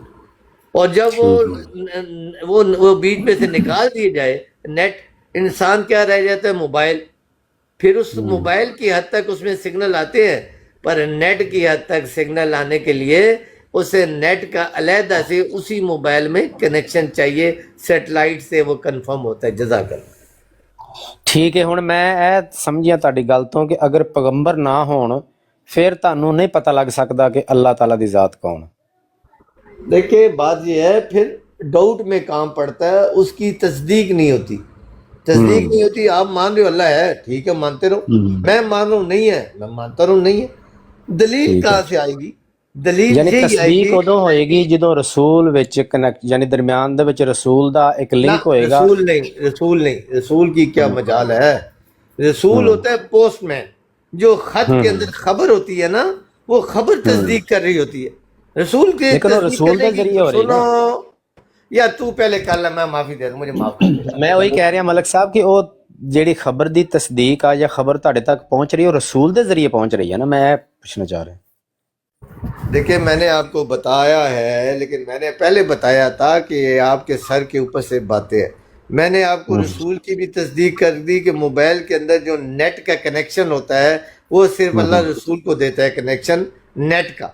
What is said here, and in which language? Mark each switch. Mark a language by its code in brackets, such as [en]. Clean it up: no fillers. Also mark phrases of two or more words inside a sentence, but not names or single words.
[ur] اور جب وہ بیچ میں سے نکال دیے جائے نیٹ، انسان کیا رہ جاتا ہے؟ موبائل. پھر اس موبائل کی حد تک اس میں سگنل آتے ہیں، پر نیٹ کی حد تک سگنل آنے کے لیے اسے نیٹ کا علیحدہ سے اسی موبائل میں کنیکشن چاہیے، سیٹلائٹ سے وہ کنفرم ہوتا ہے. جزاک اللہ. [pa] ਠੀਕ ਹੈ, ਹੁਣ ਮੈਂ ਇਹ ਸਮਝਿਆ ਤੁਹਾਡੀ ਗੱਲ ਤੋਂ ਕਿ ਅਗਰ ਪੈਗੰਬਰ ਨਾ ਹੋਣ ਫਿਰ ਤੁਹਾਨੂੰ ਨਹੀਂ ਪਤਾ ਲੱਗ ਸਕਦਾ کہ اللہ تعالیٰ دی ذات کون. [ur] دیکھیں بات یہ ہے، پھر ڈاؤٹ میں کام پڑتا ہے، اس کی تصدیق نہیں ہوتی. تصدیق نہیں ہوتی. آپ مان رہے ہو اللہ ہے، ٹھیک ہے مانتے رہو. میں مان رہا ہوں نہیں ہے، میں مانتا رہوں نہیں ہے. دلیل کہاں سے آئے گی؟ دلیل یعنی یہی آئے تصدیق گی. [pa] ਉਦੋਂ ਹੋਏਗੀ ਜਦੋਂ ਰਸੂਲ ਵਿੱਚ ਕਨੈਕਟ، ਯਾਨੀ ਦਰਮਿਆਨ ਦੇ ਵਿੱਚ ਰਸੂਲ ਦਾ ਇੱਕ ਲਿੰਕ ਹੋਏਗਾ. [ur] رسول نہیں، رسول کی کیا مجال ہے؟ رسول ہوتا ہے پوسٹ مین، جو خط کے اندر خبر ہوتی ہے نا، وہ خبر تصدیق کر رہی ہوتی ہے. رسول کے لیکن وہ رسول کے ذریعے ہو رہی ہے نا. یا تو پہلے کر لے، میں معافی دے دوں، مجھے معاف کر دے. [pa] ਮੈਂ ਉਹੀ ਕਹਿ ਰਿਹਾ ਮਲਕ ਸਾਹਿਬ ਕਿ ਉਹ ਜਿਹੜੀ ਖਬਰ ਦੀ ਤਸਦੀਕ ਆ ਜਾਂ ਖਬਰ ਤੁਹਾਡੇ ਤੱਕ ਪਹੁੰਚ ਰਹੀ ਹੈ ਉਹ ਰਸੂਲ ਦੇ ਜ਼ਰੀਏ ਪਹੁੰਚ ਰਹੀ ਹੈ ਨਾ, ਮੈਂ ਇਹ ਪੁੱਛਣਾ ਚਾਹ ਰਿਹਾ. [ur] دیکھیں میں نے آپ کو بتایا ہے، لیکن میں نے پہلے بتایا تھا کہ یہ آپ کے سر کے اوپر سے باتیں ہیں. میں نے آپ کو رسول کی بھی تصدیق کر دی کہ موبائل کے اندر جو نیٹ کا کنیکشن ہوتا ہے وہ صرف اللہ رسول کو دیتا ہے کنیکشن نیٹ کا.